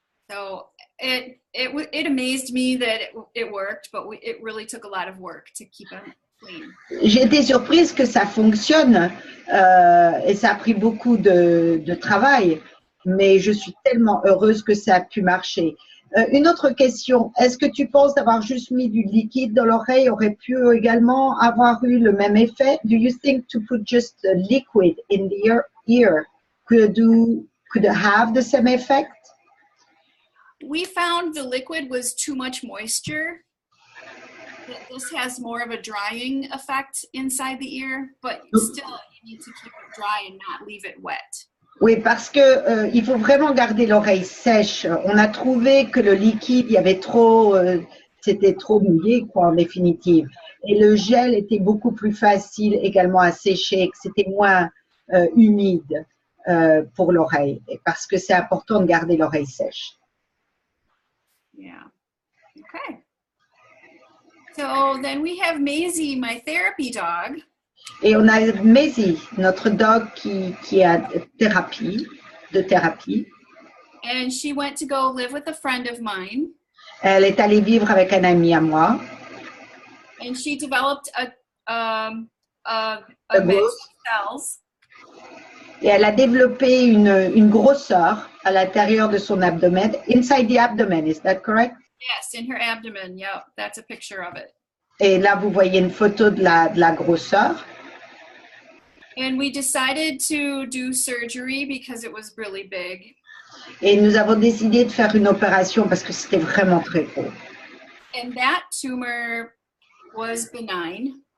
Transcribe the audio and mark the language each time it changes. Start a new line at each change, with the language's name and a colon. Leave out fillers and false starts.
English: So it amazed me that it worked, but it really took a lot of work to keep them clean.
French: J'ai été surprise que ça fonctionne et ça a pris beaucoup de travail, mais je suis tellement heureuse que ça a pu marcher. Une autre question, est-ce que tu penses d'avoir juste mis du liquide dans l'oreille aurait pu également avoir eu le même effet?
English: Do you think to put just the liquid in the ear could have the same effect? We found the liquid was too much moisture. This has more of a drying effect inside the ear, but still you need to keep it dry and not leave it wet.
French: Oui, parce que il faut vraiment garder l'oreille sèche. On a trouvé que le liquide, il y avait trop, c'était trop mouillé, quoi, en définitive. Et le gel était beaucoup plus facile également à sécher, que c'était moins humide pour l'oreille, parce que c'est important de garder l'oreille sèche.
English: Yeah. Okay. So then we have Maisie, my therapy dog.
French: Et on a Maisie, notre dog qui a de thérapie.
English: And she went to go live with a friend of mine.
French: Elle est allée vivre avec un ami à moi.
English: And she developed a mass cells.
French: Et elle a développé une grosseur à l'intérieur de son abdomen.
English: Inside the abdomen, is that correct? Yes, in her abdomen. Yeah, that's a picture of it.
French: Et là, vous voyez une photo de la grosseur.
English: And we decided to do surgery because it was really big.
French: Et nous avons décidé de faire une opération parce que c'était vraiment très gros.
English: And that tumor was benign.